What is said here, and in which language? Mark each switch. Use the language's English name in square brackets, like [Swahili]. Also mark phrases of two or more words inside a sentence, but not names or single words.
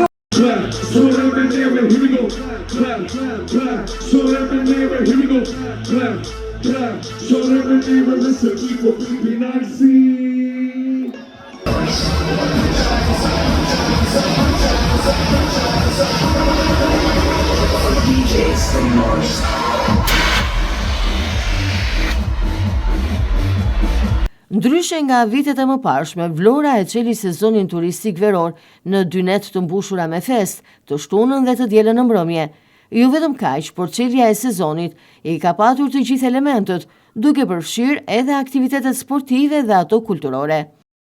[English] Clap, so up in there, here we go. Clap, clap, so up in there, here we go. Clap, clap, so up in there, listen, people, be nice. DJs from Mars. [Albanian] Ndryshe nga vitet e mëparshme, Vlora e çeli sezonin turistik veror në dy net të mbushura me festë, të shtunën dhe të dielën në mbrëmje. Jo vetëm kaq, por çelja e sezonit i ka patur të gjithë elementët, duke përfshirë edhe aktivitetet sportive dhe ato kulturore.